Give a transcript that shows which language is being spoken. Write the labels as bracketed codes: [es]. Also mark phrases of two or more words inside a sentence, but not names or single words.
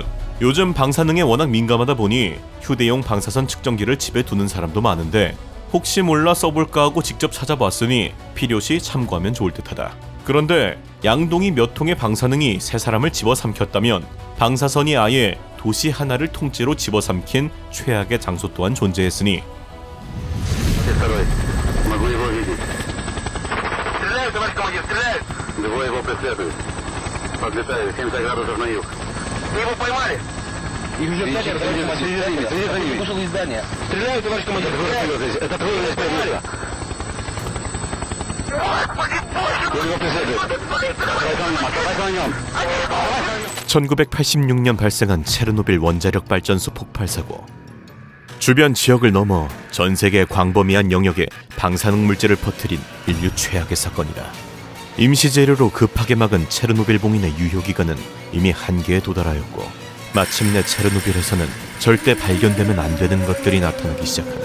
[ko] 요즘 방사능에 워낙 민감하다 보니 휴대용 방사선 측정기를 집에 두는 사람도 많은데 혹시 몰라 써볼까 하고 직접 찾아봤으니 필요시 참고하면 좋을 듯하다. 그런데 양동이 몇 통의 방사능이 세 사람을 집어삼켰다면 방사선이 아예 도시 하나를 통째로 집어삼킨 최악의 장소 또한 존재했으니 [ru] Их уже пятеро, товарищ командир. Вышел из здания. Стреляют, товарищ командир. Это твой СП. Я его преследую. Оставайся на нем. [ko] 1986년 발생한 체르노빌 원자력 발전소 폭발 사고. 주변 지역을 넘어 전 세계 광범위한 영역에 방사능 물질을 퍼뜨린 인류 최악의 사건이다. 임시 재료로 급하게 막은 체르노빌 봉인의 유효 기간은 이미 한계에 도달하였고 마침내 체르노빌에서는 절대 발견되면 안 되는 것들이 나타나기 시작한다.